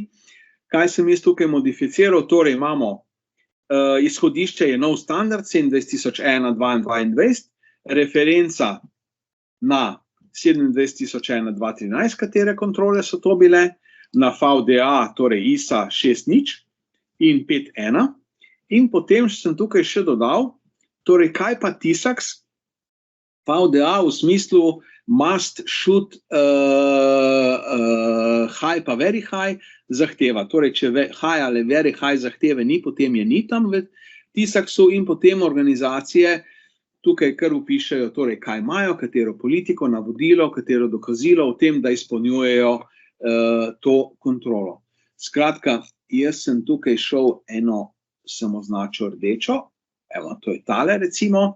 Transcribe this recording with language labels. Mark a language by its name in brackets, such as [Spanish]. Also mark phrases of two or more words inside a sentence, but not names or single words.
[Slovenian] Kaj sem jaz tukaj modificiral? Torej, imamo izhodišče je nov standard 27001-2022, referenca na 27001-2013, katere kontrole so to bile, na VDA, torej ISA 6.0 in 5.1. In potem sem tukaj še dodal, torej kaj pa TISAX, VDA v smislu [English] must, should, high [Slovenian] pa [English] very high [Slovenian] zahteva. Torej, če high ali [English] very high [Slovenian] zahteve ni, potem je ni tam v TISAX-u in potem organizacije tukaj kar upišejo, torej kaj imajo, katero politiko, navodilo, katero dokazilo o tem, da izpolnjujejo to kontrolo. Skratka, jaz sem tukaj šel eno sem označil rdečo, evo, to je tale recimo.